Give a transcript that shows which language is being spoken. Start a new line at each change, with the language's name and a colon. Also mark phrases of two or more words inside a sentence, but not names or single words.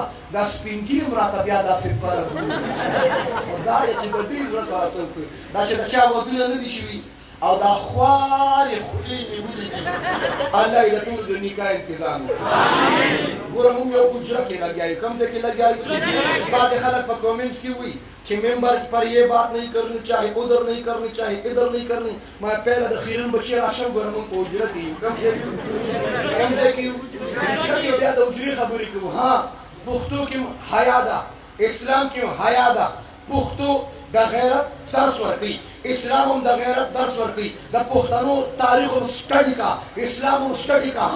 Pashto: دا سپین ګیر هم راته بیا داسې فرق ګوري. دا یې چې د دې زړه سره څه وکړي. دا چې د چا ودونه نه دي شوي او دا خوارې خولې مې ولیدي، الله یې د ټولو د نکاح انتظام وکړي. ګوره مونږ یو حجره کې لګیا یو، کوم ځای کې لګیا یو؟ بعضې خلک په کومنټس کې وایي
Urdu: کہ ممبر پر یہ بات نہیں کرنی چاہیے، ادھر نہیں کرنی چاہیے، ادھر نہیں کرنی. میں پہلے
Pashto: د خیرن بچی راشم ګورم مونږ په حجره کې یو. کوم ځای کې یو؟ حجره کې بیا د حجرې خبرې کوو. ها پښتو کې حیا ده، اسلام کې حیا ده. پښتو د غیرت درس ورکوي، اسلام هم د غیرت درس ورکوي. د پښتنو تاریخ هم سټډي کا، اسلام هم سټډي کا.